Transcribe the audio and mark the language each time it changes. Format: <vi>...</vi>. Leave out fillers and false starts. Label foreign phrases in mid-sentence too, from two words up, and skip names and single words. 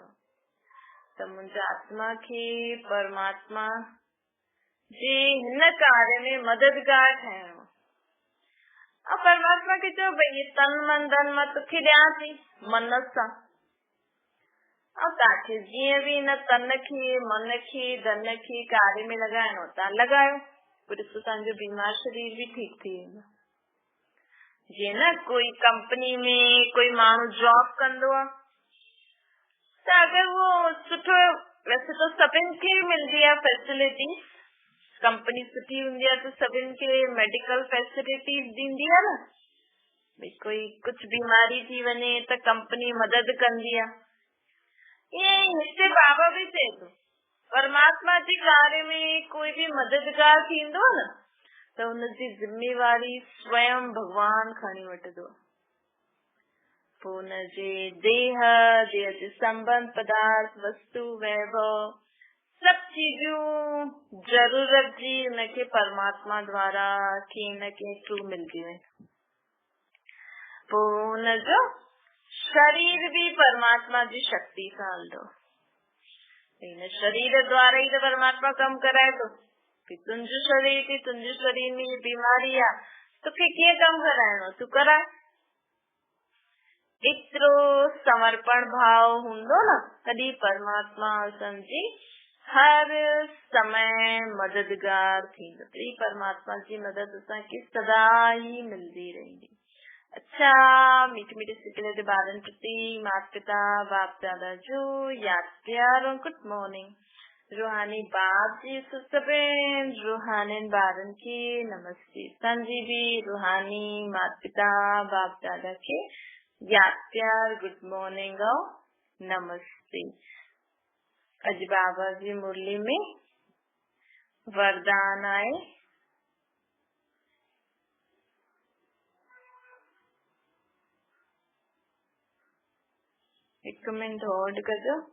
<sd>त मुंहिंजी आत्मा खे परमात्मा जे हिन कार्य में मददगार ठाहिणो। और परमात्मा खे चयो भई तन मन धन मां तोखे ॾियां थी मन सां, और तव्हांखे जीअं बि हिन तन खे मन खे धन खे कार्य में लॻाइणो तव्हां लॻायो, पर ॾिसो तव्हांजो बीमार शरीर भी ठीक थी वेंदो। जीअं न कोई कंपनी में कोई माण्हू जॉब कंदो आहे त अगरि वो सुठो, वैसे तो सभिनि खे मिलंदी आहे फैसिलिटी, कंपनी सुठी हूंदी आहे त सभिनि खे मेडिकल फैसिलिटीज ॾींदी आहे न, भई कोई कुछ बीमारी थी वञे त कंपनी मदद कंदी आहे। ईअं हिते बाबा भी चए थो परमात्मा जे कार्य में कोई भी मददगार थींदो न त हुनजी जिम्मेवारी स्वयं भगवान खणी वठंदो। पोइ हुनजे देह जे संबंध पदार्थ वस्तु वैभव सब चीजूं जरूरत जी हुनखे परमात्मा द्वारा कंहिं न कंहिं थ्रू मिलंदियूं आहिनि। पोइ हुनजो शरीर भी परमात्मा जी शक्ति सां हलंदो। हिन शरीर द्वारा ही तो परमात्मा कम कराए थो कि तुंहिंजो शरीर में बीमारी आहे तोखे कीअं कम कराइणो तूं कराए। एतिरो समर्पण भाव हूंदो न तॾहिं परमात्मा असांजी हर समय मददगार थींदो। तॾहिं परमात्मा जी मदद असांखे सदा ही मिलंदी रहंदी। अच्छा,</sd> <hi>मीठे मीठे सिकले के</hi> <sd>ॿारनि प्रति माता पिता बाप दादा जो याद प्यार और</sd> <en>good morning.</en> <sd>रूहानी बाप जी सभिनि रूहानी ॿारनि खे नमस्ते। असांजी भी रूहानी माता पिता बाप दादा खे याद प्यार</sd> <en>good morning</en> <sd>और नमस्ते। अज बाबा जी मुरली में वरदान आए। एक मिनट होल्ड कजो।</sd>